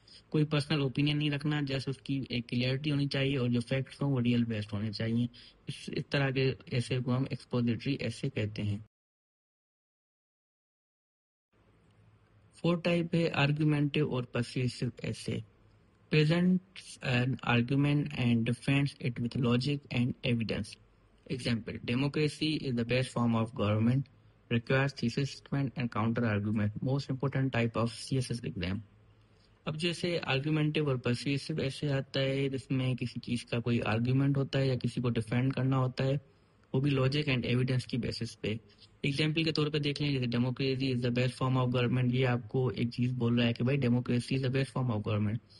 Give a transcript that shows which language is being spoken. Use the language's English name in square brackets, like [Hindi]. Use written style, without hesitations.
[Urdu] کوئی personal opinion نہیں رکھنا، جیسے اس کی ایک کلیئرٹی ہونی چاہیے اور جو فیکٹس ہوں وہ ریئل بیسڈ ہونے چاہیے۔ اس طرح کے ایسے کو ہم ایکسپوزیٹری ایسے کہتے ہیں۔ فور ٹائپ ہے آرگومنٹیو اور پرسویسو ایسے، [English] presents an argument and defends it with logic and evidence. Example, democracy is the best form of government, requires thesis statement and counter argument. Most important type of CSS exam. [Urdu] اب جیسے آرگومنٹیو اور persuasive ایسے آتا ہے جس میں کسی چیز کا کوئی آرگومنٹ ہوتا ہے یا کسی کو ڈیفینڈ کرنا ہوتا ہے، وہ بھی لاجک اینڈ ایویڈنس کی بیسس پہ. ایگزامپل کے طور پہ دیکھ لیں جیسے democracy is the best form of government. یہ آپ کو ایک چیز بول رہا ہے کہ بھائی democracy is the best form of government.